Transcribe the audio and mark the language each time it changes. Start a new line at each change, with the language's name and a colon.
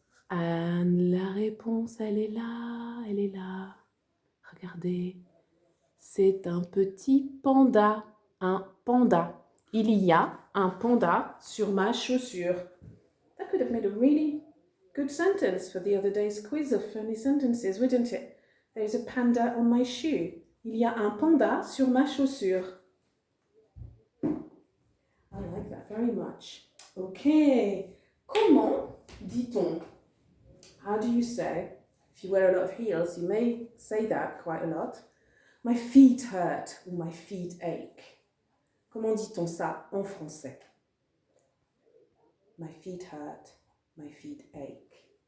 French: Anne, la réponse, elle est là, elle est là. Regardez, c'est un petit panda, un panda. Il y a un panda sur ma chaussure.
English: That could have made a really good sentence for the other day's quiz of funny sentences, wouldn't it? There's a panda on my shoe.
French: Il y a un panda sur ma chaussure.
English: I like that very much. Okay.
French: Comment dit-on?
English: How do you say? If you wear a lot of heels, you may say that quite a lot. My feet hurt ou my feet ache.
French: Comment dit-on ça en français?
English: My feet hurt, my feet ache.